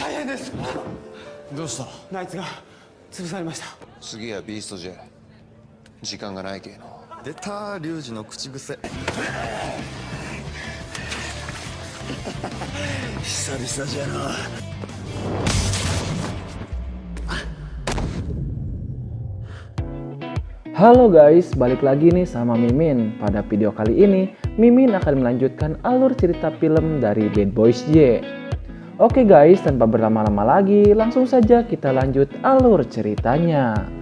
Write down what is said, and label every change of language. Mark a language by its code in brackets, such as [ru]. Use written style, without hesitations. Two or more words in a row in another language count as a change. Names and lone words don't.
[ja] です。どうした？ナイツが潰されました。次はビーストジェ。時間がないけの。出た、リュウジの口癖。久々じゃな。 [id] Halo guys, balik lagi nih sama Mimin. Pada video kali ini, Mimin akan melanjutkan alur cerita film dari Bad Boys J. Oke guys, tanpa berlama-lama lagi, langsung saja kita lanjut alur ceritanya.